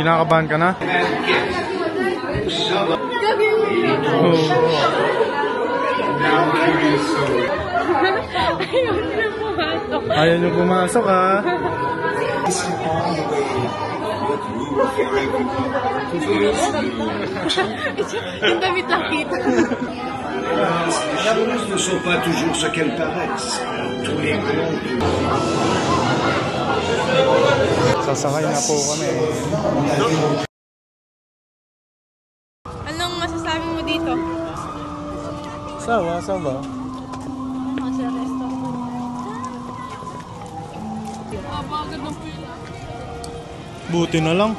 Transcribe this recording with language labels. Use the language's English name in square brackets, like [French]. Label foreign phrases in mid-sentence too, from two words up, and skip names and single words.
[Filipino] Kinakabahan ka na? Oo. Ayaw niyo pumasok ha. Yung damit lang kita. [French] Les choses ne sont pas toujours ce qu'elles paraissent. Tous les mondes. [Filipino] Sasakay na po kami. Anong masasabi mo dito? Sawa. Buti na lang.